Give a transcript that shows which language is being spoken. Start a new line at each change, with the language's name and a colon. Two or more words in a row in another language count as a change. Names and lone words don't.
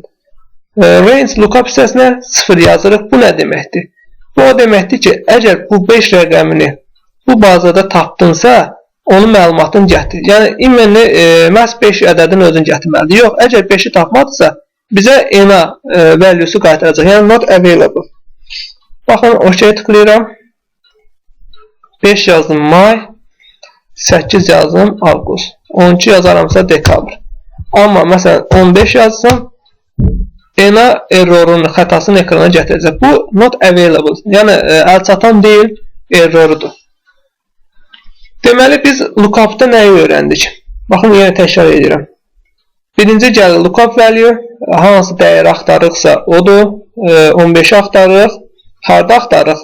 English: Range lookup
Azerbaijani: hissəsinə 0 yazırıq. Bu nə deməkdir? Bu o deməkdir ki, əgər bu 5 rəqəmini bu bazada tapdınsa, onun məlumatını gətir. Yəni, ümumi məhz 5 ədədin özünü gətirməlidir. Yox, əgər 5-i tapmadısa, bizə
English: ENA value'su
Azerbaijani: qaytaracaq. Yəni,
English: not available.
Azerbaijani: Baxın, OK tıklayıram. 5 yazdım may, 8 yazdım avqust. 12 yazaramsa dekabr. Amma, məsələn, 15 yazsam,
English: ENA errorun,
Azerbaijani: xətasını ekrana gətirəcək. Bu,
English: not available.
Azerbaijani: Yəni, əlçatan deyil, errorudur. Deməli, biz lookup'da nəyi öyrəndik? Baxın, yenə təkrar edirəm. Birinci gəlir
English: lookup value,
Azerbaijani: hansı dəyəri axtarırıqsa odur, 15-i axtarırıq, harada axtarırıq?